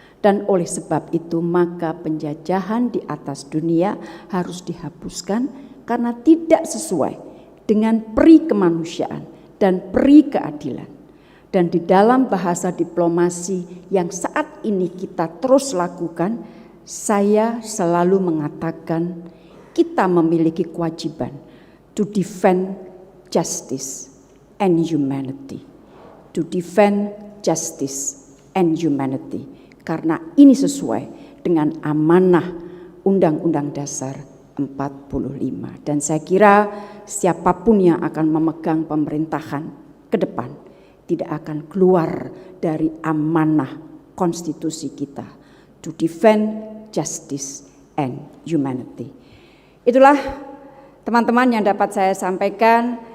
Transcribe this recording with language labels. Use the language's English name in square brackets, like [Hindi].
[Indonesian] Dan oleh sebab itu maka penjajahan di atas dunia harus dihapuskan karena tidak sesuai dengan peri kemanusiaan dan peri keadilan. Dan di dalam bahasa diplomasi yang saat ini kita terus lakukan, saya selalu mengatakan kita memiliki kewajiban [English] to defend justice and humanity. To defend justice and humanity. [Indonesian] Karena ini sesuai dengan amanah Undang-Undang Dasar 45. Dan saya kira siapapun yang akan memegang pemerintahan ke depan tidak akan keluar dari amanah konstitusi kita. [English] To defend justice and humanity. [Indonesian] Itulah teman-teman yang dapat saya sampaikan.